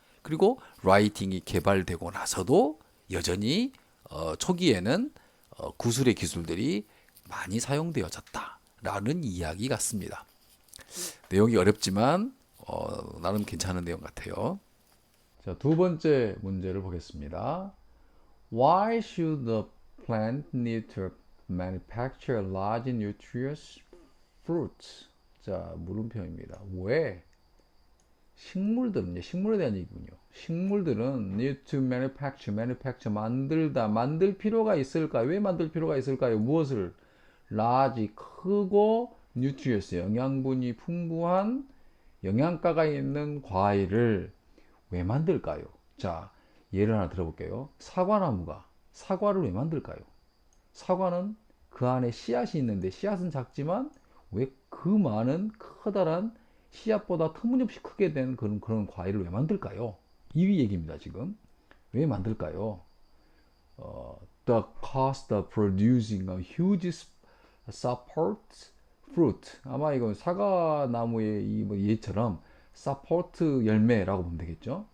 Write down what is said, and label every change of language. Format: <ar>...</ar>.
<ko>그리고 writing이 개발되고 나서도 여전히 초기에는 구술의 기술들이 많이 사용되어졌다라는 이야기 같습니다. 내용이 어렵지만 나름 괜찮은 내용 같아요. 자, 두 번째 문제를 보겠습니다.</ko> <en>Why should the plant need to manufacture large nutritious fruits?</en> <ko>자, 물음표입니다. 왜? 식물에 대한 얘기군요. 식물들은</ko> <en>need to manufacture,</en> <ko>만들 필요가 있을까요? 왜 만들 필요가 있을까요? 무엇을? large, 크고 nutritious, 영양분이 풍부한 영양가가 있는 과일을 왜 만들까요? 자, 예를 하나 들어볼게요. 사과를 왜 만들까요? 사과는 그 안에 씨앗이 있는데 씨앗은 작지만 왜 그 많은 커다란 씨앗보다 터무니없이 크게 된 그런 과일을 왜 만들까요? 이 얘기입니다, 지금. 왜 만들까요?</ko> <en>The cost of producing a huge support fruit.</en> <ko>아마 이건 사과나무의 뭐 얘처럼 support 열매라고 보면 되겠죠.</ko>